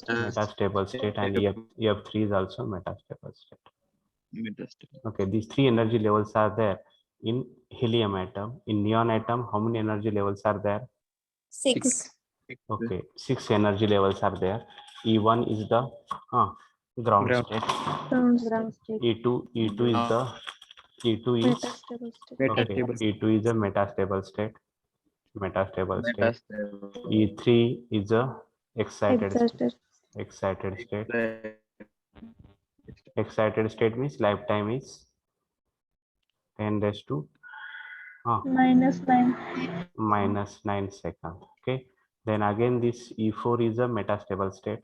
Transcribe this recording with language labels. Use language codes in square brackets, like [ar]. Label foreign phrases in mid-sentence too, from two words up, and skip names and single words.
[en] metastable state, and F3 is also metastable state. Metastable. Okay, these 3 energy levels are there in helium atom. In neon atom, how many energy levels are there? 6. Okay, 6 energy levels are there. E1 is the ground Ground. state. Ground state. E2 is the E2 is Metastable state. okay. Metastable. E2 is a metastable state. Metastable state. Metastable. E3 is a excited state. Exhausted. Excited state. Excited state means lifetime is 10 raised to -9. -9 seconds. Okay. Then again this E4 is a metastable state.